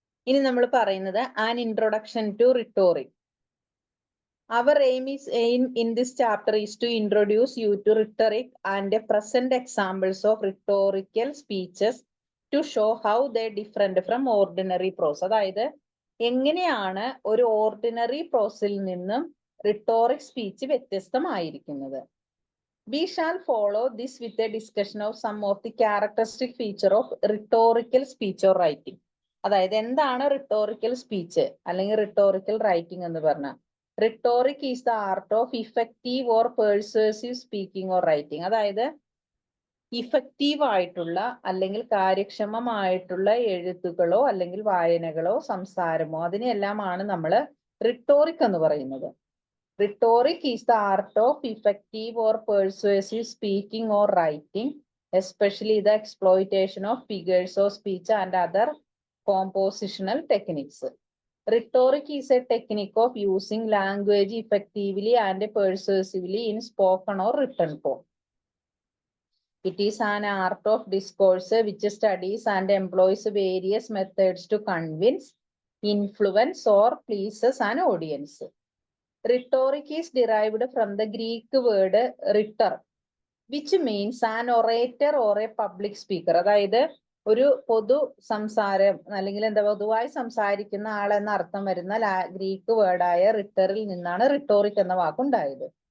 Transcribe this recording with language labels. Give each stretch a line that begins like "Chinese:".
Malayalam: ഇനി നമ്മൾ പറയുന്നത്
English: An introduction to rhetoric. Our aim in this chapter is to introduce you to rhetoric and present examples of rhetorical speeches to show how they different from ordinary prose.
Malayalam: അതായത് എങ്ങനെയാണ് ഒരു ordinary പ്രോസിൽ നിന്നും rhetoric speech വ്യത്യസ്തമായിരിക്കുന്നത്.
English: We shall follow this with a discussion of some of the characteristic feature of rhetorical speech or writing.
Malayalam: അതായത് എന്താണ് rhetorical speech അല്ലെങ്കിൽ rhetorical writing എന്ന് പറഞ്ഞാൽ,
English: Rhetoric is the art of effective or persuasive speaking or writing.
Malayalam: അതായത് effective ആയിട്ടുള്ള അല്ലെങ്കിൽ കാര്യക്ഷമമായിട്ടുള്ള എഴുത്തുകളോ അല്ലെങ്കിൽ വായനകളോ സംസാരമോ അതിനെല്ലാമാണ് നമ്മൾ റിട്ടോറിക് എന്ന് പറയുന്നത്.
English: Rhetoric is the art of effective or persuasive speaking or writing, especially the exploitation of figures of speech and other compositional techniques. Rhetoric is a technique of using language effectively and persuasively in spoken or written form. It is an art of discourse which studies and employs various methods to convince, influence, or pleases an audience. Rhetoric is derived from the Greek word rhetor, which means an orator or a public speaker.
Malayalam: അതായത് ഒരു പൊതു സംസാരം അല്ലെങ്കിൽ എന്താ പൊതുവായി സംസാരിക്കുന്ന ആളെന്ന അർത്ഥം വരുന്ന ഗ്രീക്ക് വേർഡായ റിട്ടറിൽ നിന്നാണ് റിട്ടോറിക് എന്ന വാക്കുണ്ടായത്.